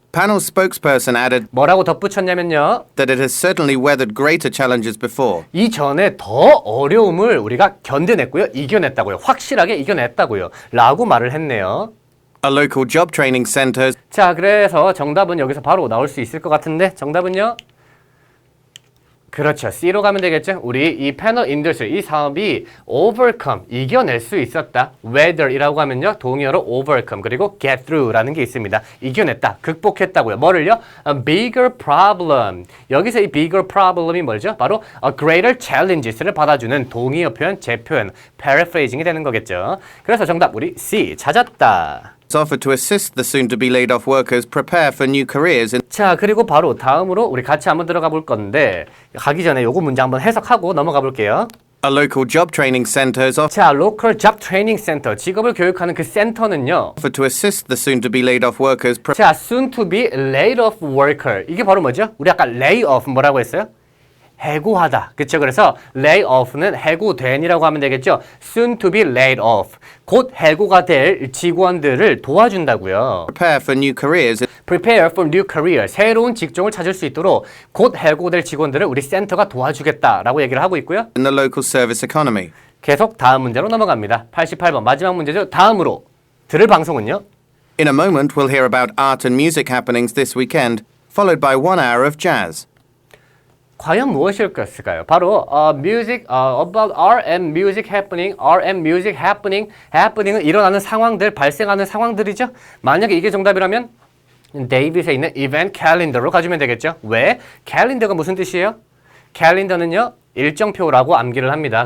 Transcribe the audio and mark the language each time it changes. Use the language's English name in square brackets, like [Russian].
[English] Panel spokesperson added [Korean] 뭐라고 덧붙였냐면요, [English] that it has certainly weathered greater challenges before. [Korean] 이전에 더 어려움을 우리가 견뎌냈고요, 이겨냈다고요, 확실하게 이겨냈다고요, 라고 말을 했네요. [English] A local job training center [Korean] 자, 그래서 정답은 여기서 바로 나올 수 있을 것 같은데 정답은요? 그렇죠. C로 가면 되겠죠. 우리 이 패널 인더스트리 이 사업이 overcome 이겨낼 수 있었다. weather이라고 하면요, 동의어로 overcome 그리고 get through라는 게 있습니다. 이겨냈다, 극복했다고요. 뭐를요? [English] A bigger problem. [Korean] 여기서 이 bigger problem이 뭐죠? 바로 [English] a greater challenges [Korean] 를 받아주는 동의어 표현, 제표현, paraphrasing이 되는 거겠죠. 그래서 정답 우리 C 찾았다. [English] offered to assist the soon-to-be laid-off workers prepare for new careers in [Korean] 자, 그리고 바로 다음으로 우리 같이 한번 들어가 볼 건데 가기 전에 요거 문제 한번 해석하고 넘어가 볼게요. [English] a local job training centers [Korean] 자, [English] local job training center [Korean] 직업을 교육하는 그 센터는요. [English] offered to assist the soon-to-be laid-off workers [Korean] 자, [English] soon to be laid off worker [Korean] 이게 바로 뭐죠? 우리 아까 lay off 뭐라고 했어요? 해고하다. 그쵸? 그래서 lay off는 해고된이라고 하면 되겠죠? [English] soon to be laid off. [Korean] 곧 해고가 될 직원들을 도와준다고요. [English] prepare for new careers prepare for new career. [Korean] 새로운 직종을 찾을 수 있도록 곧 해고될 직원들을 우리 센터가 도와주겠다라고 얘기를 하고 있고요. [English] in the local service economy. [Korean] 계속 다음 문제로 넘어갑니다. 88번 마지막 문제죠. 다음으로 들을 방송은요. [English] In a moment, we'll hear about art and music happenings this weekend, followed by 1 hour of jazz. [Korean] 과연 무엇일까요? 바로 [English] about R&M music happening [Korean] 은 일어나는 상황들, 발생하는 상황들이죠. 만약에 이게 정답이라면 데이빗에 있는 이벤트 캘린더로 가주면 되겠죠. 왜? 캘린더가 무슨 뜻이에요? 캘린더는요, 일정표라고 암기를 합니다.